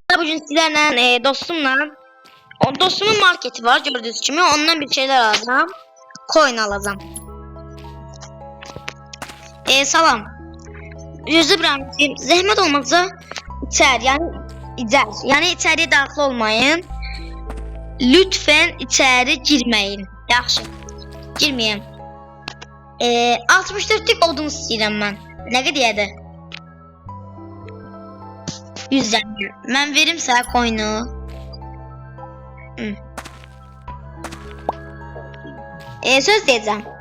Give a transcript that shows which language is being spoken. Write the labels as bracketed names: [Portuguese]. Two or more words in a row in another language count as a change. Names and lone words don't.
[Turkish] bugün sizlerle dostumun marketi var gördüğünüz gibi, ondan bir şeyler alacağım. Coin alacağım. Salam. Yüzü bırakayım. [Azerbaijani] Zəhmət olmazsa yani içeriye daxil olmayın. [Turkish] Lütfen içeri girmeyin. [Azerbaijani] Yaxşı. Girmeyeyim. 64'lük odun istəyirəm mən. Nə qədərdir? 100 zəngər. Mən verim sənə coin'u. Söz deyəcəm.